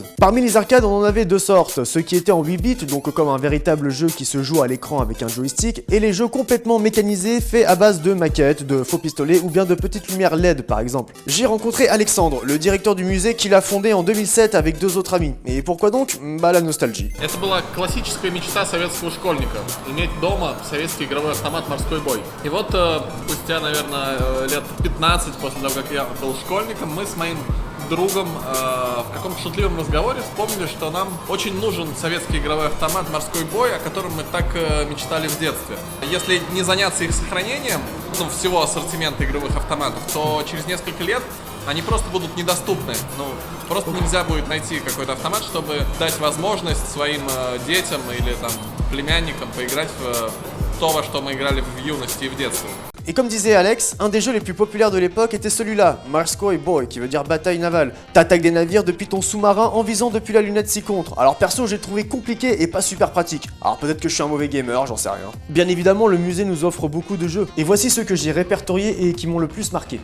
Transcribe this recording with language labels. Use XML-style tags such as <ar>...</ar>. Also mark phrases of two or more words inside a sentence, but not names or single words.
<fr>Parmi les arcades, on en avait deux sortes, ceux qui étaient en 8 bits, donc comme un véritable jeu qui se joue à l'écran avec un joystick, et les jeux complètement mécanisés faits à base de maquettes, de faux pistolets ou bien de petites lumières LED par exemple. J'ai rencontré Alexandre, le directeur du musée qui l'a fondé en 2007 avec 2 autres amis. Et pourquoi donc? Bah la nostalgie.</fr> <ru>Это была классическая мечта советского школьника – иметь дома советский игровой автомат «Морской бой». И вот спустя, наверное, лет 15 после того, как я был школьником, мы с моим другом в каком-то шутливом разговоре вспомнили, что нам очень нужен советский игровой автомат «Морской бой», о котором мы так мечтали в детстве. Если не заняться их сохранением, ну, всего ассортимента игровых автоматов, то через несколько лет они просто будут недоступны. Ну, просто нельзя будет найти какой-то автомат, чтобы дать возможность своим детям или там племянникам поиграть в то, во что мы играли в юности и в детстве.</ru> <fr>Et comme disait Alex, un des jeux les plus populaires de l'époque était celui-là, Morskoy Boy, qui veut dire bataille navale. T'attaques des navires depuis ton sous-marin en visant depuis la lunette 6 contre. Alors perso, j'ai trouvé compliqué et pas super pratique. Alors peut-être que je suis un mauvais gamer, j'en sais rien. Bien évidemment, le musée nous offre beaucoup de jeux. Et voici ceux que j'ai répertoriés et qui m'ont le plus marqué.</fr>